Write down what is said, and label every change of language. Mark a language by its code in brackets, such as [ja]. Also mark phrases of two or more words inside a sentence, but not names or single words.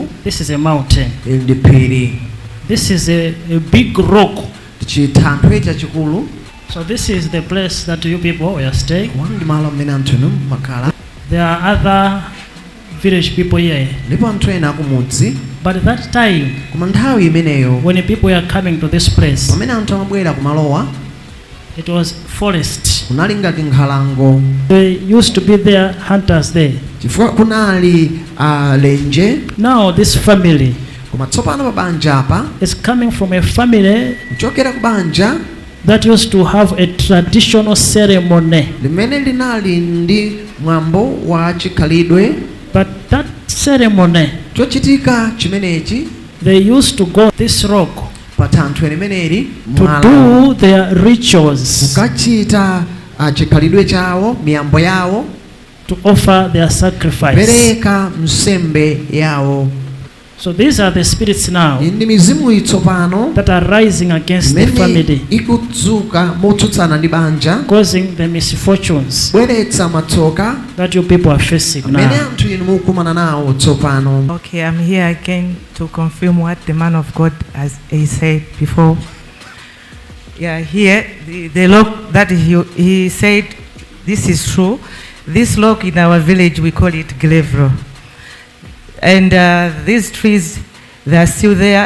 [en] This is a mountain. in the piri, This is a big rock. [ny] chitantwe chachikulu, [en] So this is the place that you people were staying. [ny] wandi malo mmene anthu makhala, [en] There are other village people here. [ny] ndipo anthu ena akumudzi, [en] But at that time, [ny] koma nthawi imeneyo, [en] when people were coming to this place, [ny] pamene anthu amabwera kumalowa, [en] it was forest. [ny] kunali ngati nkhalango, [en] They used to be there, hunters there. [ny] chifukwa kunali lenje, [en] Now this family [ny] koma tsopano pa banja apa, [en] is coming from a family [ny] kuchokera ku banja, [en] that used to have a traditional ceremony. [ny] limene linali ndi mwambo wa chikhalidwe, [en] But that ceremony, [ny] chochitika chimenechi, [en] they used to go this rock [ny] pa thanthwe limeneli, [en] to [ny] mwala, [en] do their rituals, [ny] kukachita chikhalidwe chawo, miyambo yawo, [en] to offer their sacrifice. [ny] pereka nsembe yawo. [en] So these are the spirits now [ny] Ndi mizimu itsopano [en] that are rising against the [ny] imene [en] family, [ny] ikudzuka motsutsana ndi banja, [en] causing the misfortunes [ny] bweretsa matsoka [en] that you people are facing [ny] amene [en] now. [ny] anthu inu mukumana nawo tsopano. [en] Okay, I'm here again to confirm what the man of God has he said before. Yeah, here, the lock that he said, this is true. This lock in our village, we call it Glevro. And these trees, they are still there.